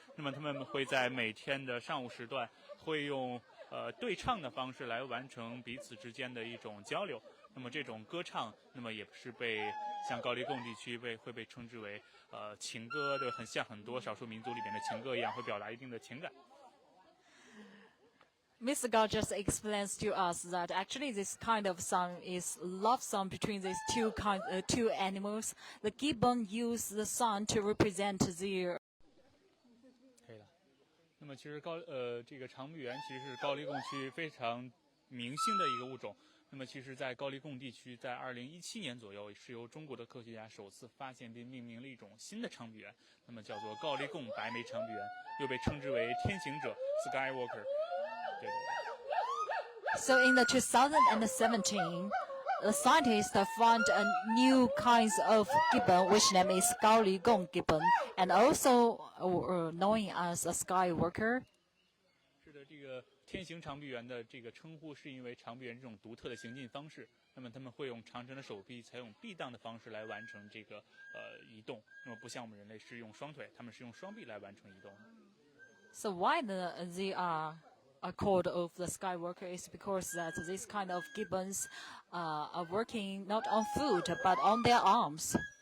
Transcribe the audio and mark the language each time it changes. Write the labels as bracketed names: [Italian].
[Chinese] 那么它们会在每天的上午时段会用对唱的方式来完成彼此之间的一种交流。那么这种歌唱，那么也是被像高黎贡地区会被称之为情歌，对，很像很多少数民族里面的情歌一样，会表达一定的情感。 [English] Mr. Gao just explains to us that actually this kind of song is love song between these two animals. The gibbon use the song to represent their. [Chinese] 可以了。那么其实这个长臂猿其实是高黎贡区非常明星的一个物种。那么其实在高黎贡地区，在2017年左右，是由中国的科学家首次发现并命名了一种新的长臂猿，那么叫做高黎贡白眉长臂猿，又被称之为天行者 （Skywalker）。 [English] So in the 2017, the scientists found a new kinds of gibbon, which name is Gaoligong gibbon, and also known as a skywalker. [Chinese] 是的，这个天行长臂猿的这个称呼是因为长臂猿这种独特的行进方式，那么他们会用长长的手臂，采用臂荡的方式来完成这个移动。那么不像我们人类是用双腿，他们是用双臂来完成移动。 [English] So why they are called of the skywalker is because that this kind of gibbons are working not on foot but on their arms.